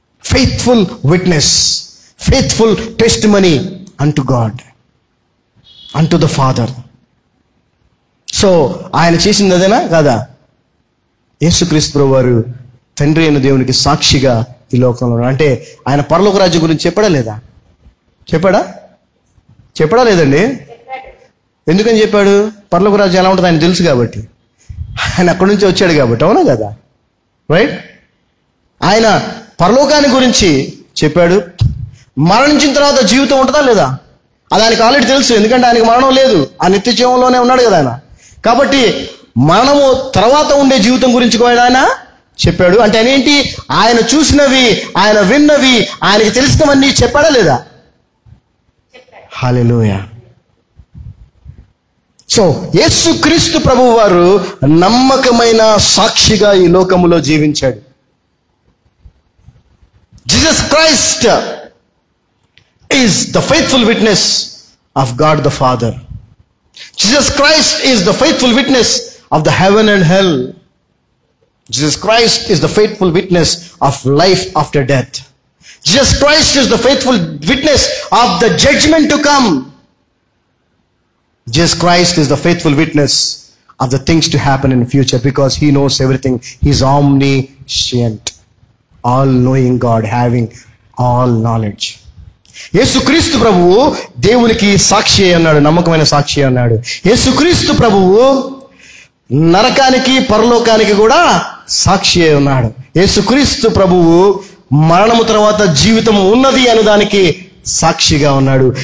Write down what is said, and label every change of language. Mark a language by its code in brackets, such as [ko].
[en] Faithful witness, faithful testimony unto God, unto the Father. [te] So ఆయన చేసింది అదేనా కాదా? యేసుక్రీస్తు ప్రభు వారు తండ్రి అయిన దేవునికి సాక్షిగా ఈ లోకంలో. అంటే ఆయన పరలోక రాజ్యం గురించి చెప్పాడా లేదా? చెప్పాడా లేదండి? ఎందుకని చెప్పాడు? పరలోక రాజ్యం ఎలా ఉంటుంది ఆయన తెలుసు కాబట్టి, ఆయన అక్కడి నుంచి వచ్చాడు కాబట్టి. అవునా కదా? రైట్. ఆయన పరలోకాన్ని గురించి చెప్పాడు. మరణించిన తర్వాత జీవితం ఉంటుందా లేదా అది ఆయనకు ఆల్రెడీ తెలుసు, ఎందుకంటే ఆయనకు మరణం లేదు, ఆ నిత్య జీవంలోనే ఉన్నాడు కదా ఆయన. కాబట్టి మరణము తర్వాత ఉండే జీవితం గురించి కూడా ఆయన చెప్పాడు. అంటే అనేంటి? ఆయన చూసినవి, ఆయన విన్నవి, ఆయనకి తెలిసినవన్నీ చెప్పాడా లేదా? హల్లెలూయా. సో యేసుక్రీస్తు ప్రభువు వారు నమ్మకమైన సాక్షిగా ఈ లోకములో జీవించాడు. [en] Jesus Christ is the faithful witness of God the Father. Jesus Christ is the faithful witness of the heaven and hell. Jesus Christ is the faithful witness of life after death. Jesus Christ is the faithful witness of the judgment to come. Jesus Christ is the faithful witness of the things to happen in the future, because he knows everything. He is omniscient, all-knowing God, having all knowledge. [te] యేసుక్రీస్తు ప్రభువు దేవునికి సాక్షి అన్నాడు, నమ్మకమైన సాక్షి అన్నాడు. యేసుక్రీస్తు ప్రభువు నరకానికి పరలోకానికి కూడా సాక్షి ఉన్నాడు. యేసుక్రీస్తు ప్రభువు మరణము తర్వాత జీవితం ఉన్నది అనేదానికి సాక్షిగా ఉన్నాడు.